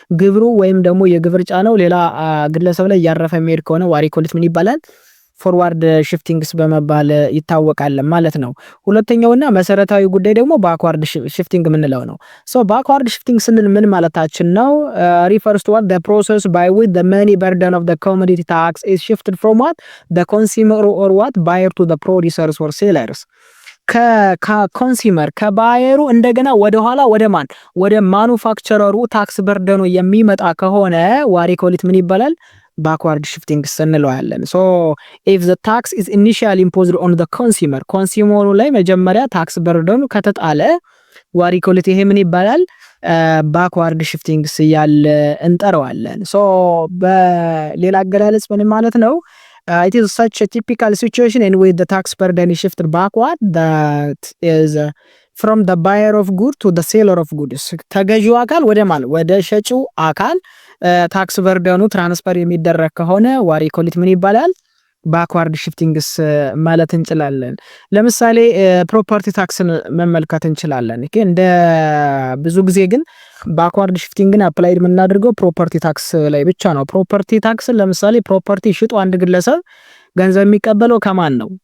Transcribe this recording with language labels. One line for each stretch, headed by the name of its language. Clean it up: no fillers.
Amharic: ግብሩ ወይም ደግሞ የግብር ጫናው ሌላ ግለሰብ ላይ እያረፈ የሚሄድ ከሆነ ዋሪኮሊት ምን ይባላል? ፎርዋርድ ሽፍቲንግስ በመባል ይታወቃል ማለት ነው። ሁለተኛውና መሰረታዊ ጉዳይ ደግሞ ባክዋርድ ሽፍቲንግ የምንለው ነው። ሶ ባክዋርድ ሽፍቲንግ ስንል ምን ማለታችን ነው?
English: refers to what the process by which the money burden of the commodity tax is shifted from what the consumer or what buyer to the producers or sellers
Amharic: ከኮንሱመር ከባየሩ እንደገና ወደ ኋላ ወደ ማን ወደ ማኑፋክቸረሩ ታክስ በርደኑ የሚመጣ ከሆነ ዋሪኮሊት ምን ይባላል? backward shifting እንለዋለን።
English: so if the tax is initially imposed on the consumer
Amharic: ላይ መጀመሪያ ታክስ በርደኑ ከተጣለ ዋሪኮሊት ይሄ ምን ይባላል? backward shifting እያለ እንጠራዋለን። so በሌላ አገላለጽ ምን ማለት ነው?
English: It is such a typical situation in which the tax burden is shifted backward, that is from the buyer of good to the seller of goods.
Amharic: ተገዢው አካል ወደ ማን ወደ ሸጪው አካል ታክስ በርደኑ ትራንስፈር የሚደረግ ከሆነ ዋሪኮሊት ምን ይባላል? ባክዋርድ ሽፍቲንግስ ማለት እንችላለን። ለምሳሌ ፕሮፐርቲ ታክስን መመልከት እንችላለን። እንደ ብዙ ጊዜ ግን ባክዋርድ ሽፍቲንግን አፕላይድ የምናደርገው ፕሮፐርቲ ታክስ ላይ ብቻ ነው። ፕሮፐርቲ ታክስን ለምሳሌ ፕሮፐርቲ ሽጦ አንድ ግለሰብ ገንዘብ የሚቀበለው ከማን ነው?